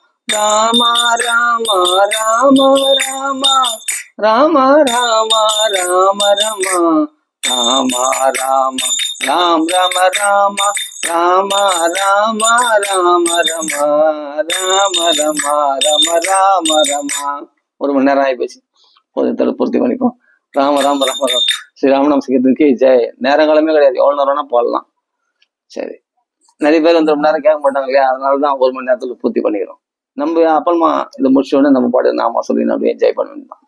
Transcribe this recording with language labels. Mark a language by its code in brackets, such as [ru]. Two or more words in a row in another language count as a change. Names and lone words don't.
[ta] ராம ராம ராம ராம ராம ராம ராம ராம ராம ராம ராம் ராம ராம ராம ராம ராம ராம ராம ராம ராம ராம. 1 மணி நேரம் ஆகி போச்சு. பொதுத்தலை பூர்த்தி பண்ணிப்போம். ராம ராம ராம ராம. ஸ்ரீராமநாம சங்கீதத்துக்கு ஜெய். நேரங்காலமே கிடையாது, எவ்வளவு நேரம்னா போடலாம். சரி, நிறைய பேர் வந்து ரொம்ப நேரம் கேட்க மாட்டாங்க இல்லையா, அதனாலதான் 1 மணி நேரத்துல பூர்த்தி பண்ணிக்கிறோம். நம்ம அப்புறமா இதை முடிச்ச உடனே நம்ம பாடு நாம சொல்லி நம்ம என்ஜாய் பண்ண வேண்டியதான்.